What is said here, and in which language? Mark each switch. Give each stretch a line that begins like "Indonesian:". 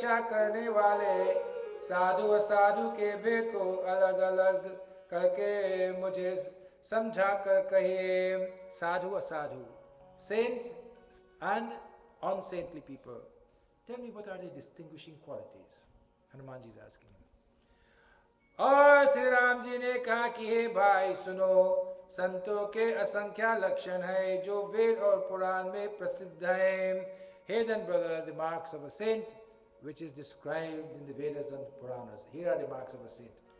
Hindi: करने वाले साधु असाधु के भेद को अलग अलग करके मुझे समझा कर कहिए. साधु असाधु,
English: saints and unsaintly people, tell me, what are the distinguishing qualities? Hanuman ji is asking him.
Hindi: और श्री राम जी ने कहा कि हे भाई सुनो, संतों के असंख्य लक्षण है जो वेद और पुराण में प्रसिद्ध हैं.
English: Hey then brother, the marks of a saint which is described in the Vedas and Puranas. Here are the marks of a saint.